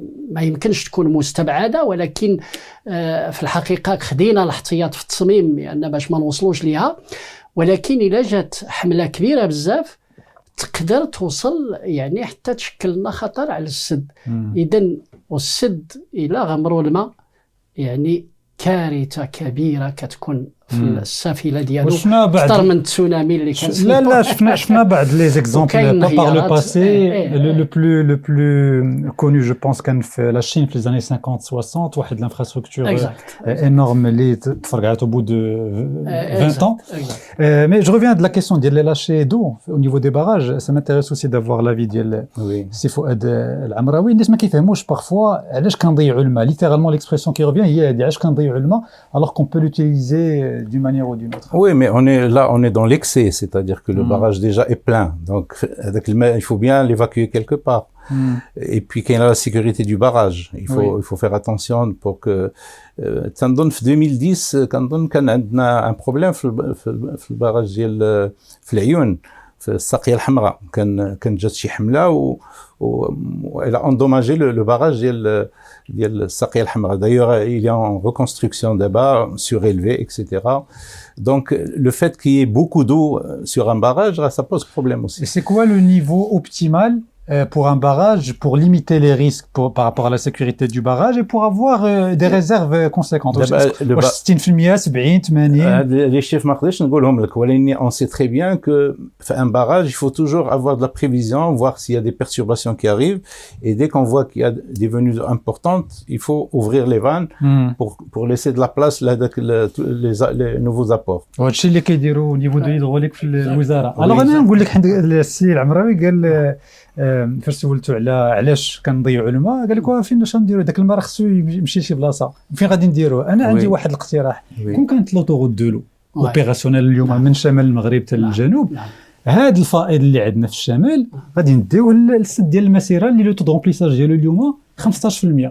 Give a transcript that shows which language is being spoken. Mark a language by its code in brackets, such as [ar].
[ar] ما يمكنش تكون مستبعدة، ولكن في الحقيقة خدينا الاحتياط في التصميم لأن باش ما نوصلوش ليها، ولكن إلا جات حملة كبيرة بزاف تقدر توصل يعني حتى تشكل لنا خطر على السد. إذن والسد إلا غمرو الماء يعني كارثة كبيرة كتكون في السفينة ديالو أكثر من التسونامي اللي كان. لا شفنا بعض [fr] لي زيكزامبل par le passé. Le plus connu je pense كان في لا Chine في les années 50-60 واحد l'infrastructure énorme [ar] اللي تفرقعت [fr] au bout de 20 ans. Mais je reviens de la question ديال les lâchers d'eau au niveau des barrages. Ça m'intéresse aussi d'avoir l'avis ديال سي فؤاد العمراوي. [ar] الناس ما كيفهموش [fr] parfois [ar] علاش كنضيعوا الماء. [fr] littéralement l'expression qui revient [ar] هي هذه، علاش كنضيعوا الماء [fr] alors qu'on peut l'utiliser d'une manière ou d'une autre. Oui, mais on est dans l'excès, c'est-à-dire que le barrage déjà est plein. Donc, avec le main, il faut bien l'évacuer quelque part. Et puis, qu'il y a la sécurité du barrage. Il faut faire attention pour que, [ar] تنظن في 2010 كنظن كان عندنا [fr] un problème [ar] في البراج ديال في العيون في الساقية الحمراء. كان جات شي حملة [fr] elle a endommagé le barrage [ar] ديال الساقية الحمراء. [fr] D'ailleurs, il est en reconstruction d'abord, surélevé, etc. Donc, le fait qu'il y ait beaucoup d'eau sur un barrage, ça pose problème aussi. Et c'est quoi le niveau optimal pour un barrage, pour limiter les risques par rapport à la sécurité du barrage et pour avoir des réserves conséquentes? [ar] واش 60% 70 80 [fr] les chiffres [ar] ما نقدرش نقولهم لك، ولكن [fr] on sait très bien que في un barrage il faut toujours avoir de la prévision, voir s'il y a des perturbations qui arrivent, et dès qu'on voit qu'il y a des venues importantes, il faut ouvrir les vannes pour laisser de la place [ar] لهذاك [fr] les nouveaux apports. [ar] وهادشي اللي كيديروا [fr] au niveau de l'hydraulique [ar] في الوزارة. alors انا نقول لك عند السي العمراوي قال فاش سولتو على علاش كنضيعوا الماء قال لك فين واش نديروا داك الماء خصو يمشي لشي بلاصه، فين غادي نديروه؟ انا عندي واحد الاقتراح. كون كانت [fr] لوطوغوت دو لو اوبيراسيونيل [ar] اليوم من شمال المغرب حتى للجنوب، هذا الفائض اللي عندنا في الشمال غادي نديوه للسد ديال المسيره اللي [fr] لو تو دو رومبليساج [ar] ديالو اليوم 15%.